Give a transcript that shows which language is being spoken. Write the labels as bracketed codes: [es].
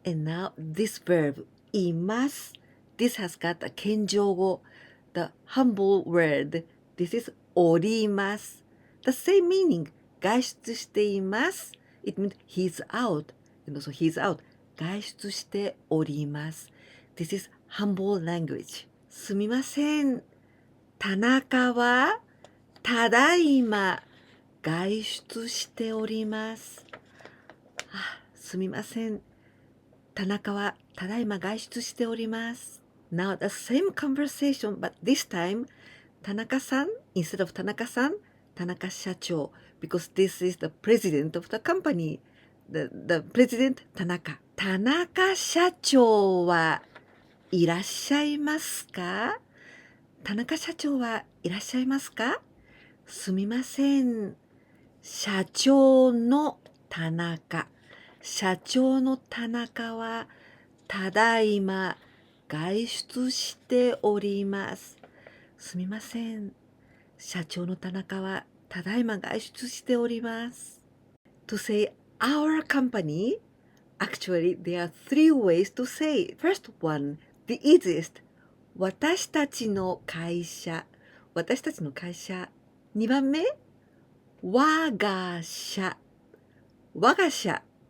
[en] And now this verb, います. This has got a 謙譲語. The humble word. This is おります. The same meaning. [ja] 外出しています. [en] It means he's out. And also he's out. [ja] 外出しております. [en] This is humble language. [ja] すみません。田中はただいま外出しております。すみません。田中はただいま外出しております。 [en] Now the same conversation, but this time, 田中さん instead of 田中さん、田中社長 because this is the president of the company. The president 田中。 [ja] 田中社長はいらっしゃいますか？田中社長はいらっしゃいますか？すみません。社長の田中。社長の田中はただいま外出しております。すみません。社長の田中はただいま外出しております。 [en] To say our company, actually there are three ways to say it. First one, the easiest. [ja] 私たちの会社。私たちの会社。2番目、我が社。我が社。